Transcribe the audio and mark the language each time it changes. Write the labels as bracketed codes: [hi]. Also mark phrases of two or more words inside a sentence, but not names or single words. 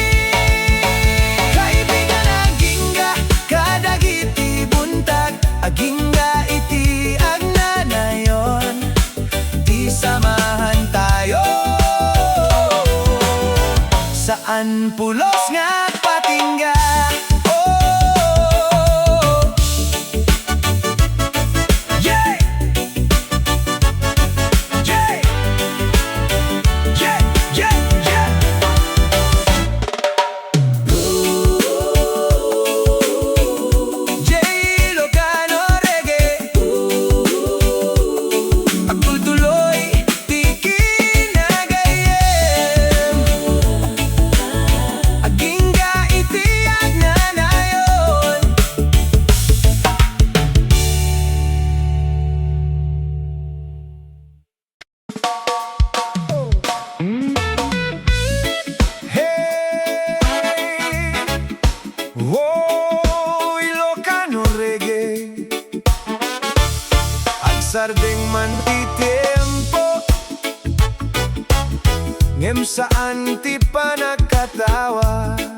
[ilo] kaibigan nagingga, kadagiti buntag, agingga iti agnanayon, di samahan tayo, saan pulos nga patingga. [en] Oh, yeah, yeah, yeah, yeah, yeah. [ilo] JD ILOKANO REGGAE, agtultuloy ti kinagayem, agingga iti agnanayon. Hey, oh, Ilokano Reggae, agsardeng man ti tempo, ngem saan ti panagkatawa.